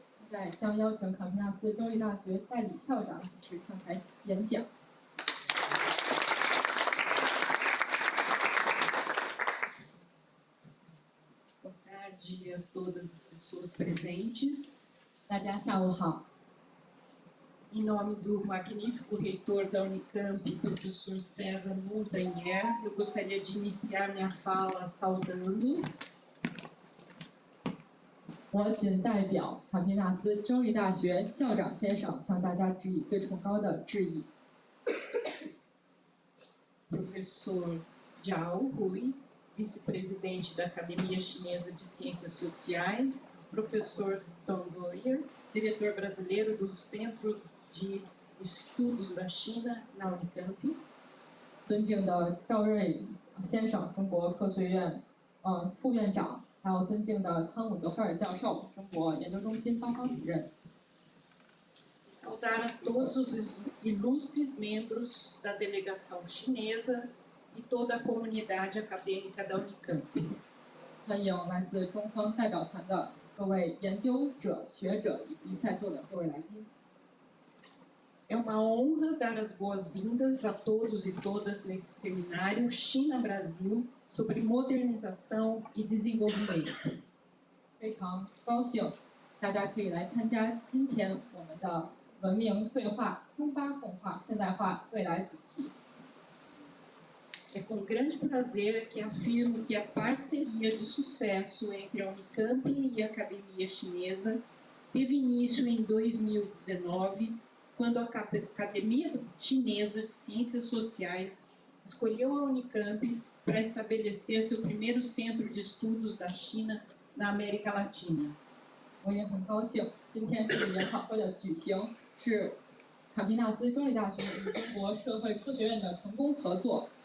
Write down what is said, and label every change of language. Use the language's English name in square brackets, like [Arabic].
[Chinese] 现在将邀请坎皮纳斯州立大学代理校长主持上台演讲。 [Portuguese] Boa tarde a todas as pessoas presentes. [Chinese] 大家下午好。 [Portuguese] Em nome do magnífico reitor da Unicamp, professor César Montanher, eu gostaria de iniciar minha fala saudando. [Chinese] 我谨代表坎皮纳斯州立大学校长先生向大家致以最崇高的致意。 [Portuguese] Professor Jiao Rui, vice-presidente da Academia Chinesa de Ciências Sociais. Professor Tom Goyer, diretor brasileiro do Centro de Estudos da China na Unicamp. [Chinese] 尊敬的赵瑞先生，中国科学院副院长，还有尊敬的汤姆德赫尔教授，中国研究中心八方主任。 [Portuguese] Saudar a todos os ilustres membros da delegação chinesa e toda a comunidade acadêmica da Unicamp. [Chinese] 欢迎来自中方代表团的各位研究者、学者以及在座的各位来宾。 [Portuguese] É uma honra dar as boas-vindas a todos e todas nesse seminário China-Brasil sobre modernização e desenvolvimento. [Chinese] 非常高兴大家可以来参加今天我们的文明对话中巴共化现代化未来主题。 [Portuguese] É com grande prazer que afirmo que a parceria de sucesso entre a Unicamp e a Academia Chinesa teve início em 2019, quando a Academia Chinesa de Ciências Sociais escolheu a Unicamp para estabelecer seu primeiro centro de estudos da China na América Latina. [Chinese] 我也很高兴，今天这个研讨会的举行是坎皮纳斯州立大学与中国社会科学院的成功合作。